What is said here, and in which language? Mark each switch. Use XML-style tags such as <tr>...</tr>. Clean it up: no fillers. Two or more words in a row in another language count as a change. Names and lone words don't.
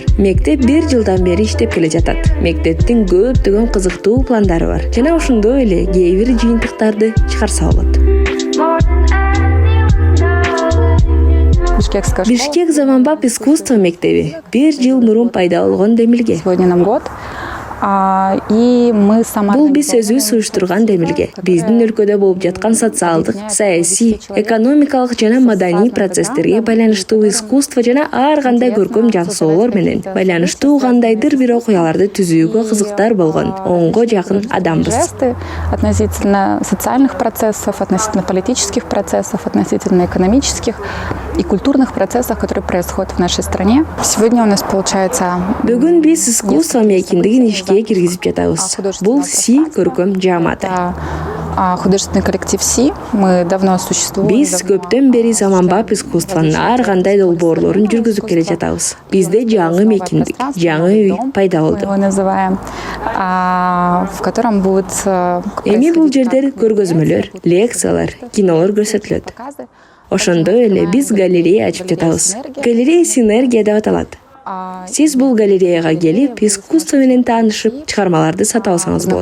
<ky>Мектеп 1 жылдан бери иштеп келе жатат. Мектептин көптөгөн кызыктуу пландары бар. Жана ошондой эле кээ бир жыйынтыктарды чыгарса болот. Бишкек заманбап искусство мектеби 1 жыл мурун пайда болгон демилге.</ky> <ru>Сегодня нам год.</ru> <ky>Бул биз өзүбүз уюштурган демилге. Биздин өлкөдө болуп жаткан социалдык, саясий, экономикалык жана маданий процесстерге байланыштуу искусство жана ар кандай көркөм жаксылоолор менен байланыштуу кандайдыр бир окуяларды түзүүгө кызыктар болгон 10го жакын адамбыз.</ky> <ru>Относительно социальных процессов, относительно политических процессов, относительно экономических и культурных процессов, которые происходят в нашей стране. Сегодня у нас получается...</ru> <ky>Бүгүн биз искусство мейкиндигин ишке киргизип жатабыз. Бул Си көркөм жааматы.</ky> <ru>Художественный коллектив Си. Мы давно существуем.</ru> <ky>Биз көптөн бери заманбап искусствонун ар кандай долбоорлорун жүргүзүп келе жатабыз. Бизде жаңы мейкиндик, жаңы үй пайда болду.</ky> <ru>Мы его называем, в котором будет...</ru> <ky>Эми бул жерде көргөзмөлөр, лекциялар, кинолор көрсөтүлөт. Ошондой эле биз галерея ачып жатабыз. Галерея «Синергия» деп аталат. Сиз бул галереяга келип, искусство менен таанышып, чыгармаларды сатып алсаңыз болот.</ky>